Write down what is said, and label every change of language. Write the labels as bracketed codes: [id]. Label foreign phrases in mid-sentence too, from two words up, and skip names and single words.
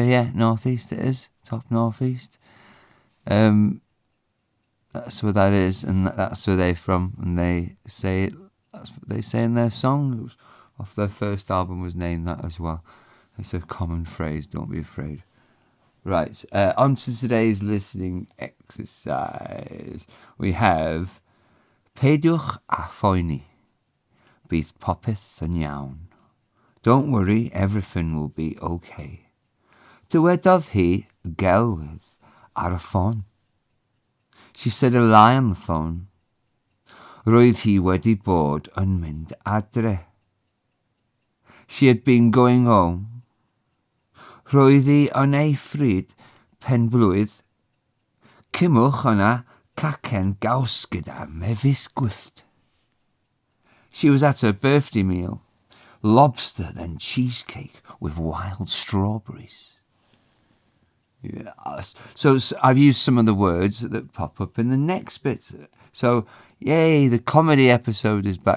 [en] Yeah, northeast it is, top northeast. That's where that is, and that's where they're from, and they say it. That's what they say in their song. It was off their first album, was named that as well. It's a common phrase. Don't be afraid. Right, on to today's listening exercise. We have [cy] Peidiwch a phoeni. Bydd popeth yn iawn. [en] Don't worry, everything will be okay. [cy] Dywedodd hi gelwydd ar y ffôn. [en] She said a lie on the phone. [cy] Roedd hi wedi bod yn mynd adre. [en] She had been going home. [cy] Roedd hi yn ei ffryd pen blwydd. Cymwch hwnna cacen gaws gyda mefus gwyllt. [en] She was at her birthday meal. Lobster, then cheesecake with wild strawberries. Yes. So I've used some of the words that pop up in the next bit. So, yay, the comedy episode is back.